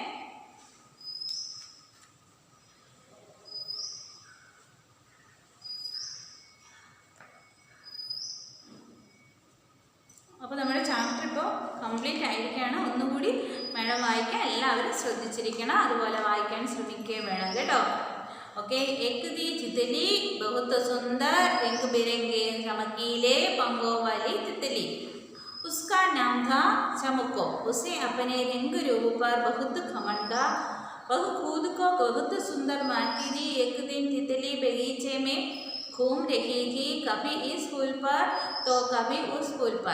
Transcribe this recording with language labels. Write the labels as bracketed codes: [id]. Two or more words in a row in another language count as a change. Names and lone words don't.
[ml] അപ്പോൾ നമ്മുടെ ചാപ്റ്റർ ഇപ്പോൾ കംപ്ലീറ്റ് ആയിരിക്കുകയാണ്. ഒന്നുകൂടി മേഡം വായിക്കാൻ എല്ലാവരും ശ്രദ്ധിച്ചിരിക്കണം, അതുപോലെ വായിക്കാൻ ശ്രമിക്കുകയും വേണം കേട്ടോ. [hi] ओके, एक थी तितली बहुत सुंदर रंग बिरंगे चमकीले पंखों वाली तितली. उसका नाम था चमको. उसे अपने रंग रूप पर बहुत घमंड था. वह खुद को बहुत सुंदर मानती थी. एक दिन तितली बगीचे में घूम रही थी, कभी इस फूल पर तो कभी उस फूल पर.